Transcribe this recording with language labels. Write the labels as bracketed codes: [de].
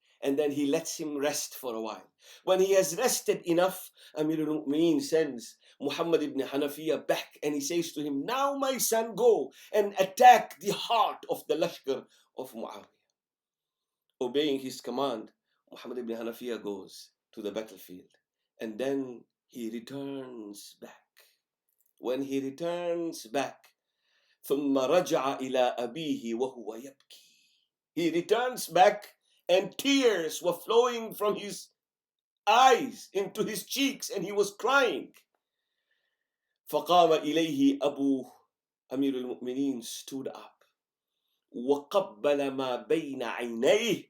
[en] And then he lets him rest for a while. When he has rested enough, Amir al-Mu'mineen sends Muhammad ibn Hanafiya back and he says to him, Now my son, go and attack the heart of the Lashkar of Muawiyah. Obeying his command, Muhammad ibn Hanafiya goes to the battlefield and then he returns back. When he returns back, [ar] ثُمَّ رَجَعَ إِلَىٰ أَبِيهِ وَهُوَ يَبْكِي. [en] He returns back and tears were flowing from his eyes into his cheeks and he was crying. [ar] فَقَامَ إِلَيْهِ أَبُوهُ. [en] Amir al-Mu'mineen stood up. [ar] وَقَبَّلَ مَا بَيْنَ عَيْنَيْهِ.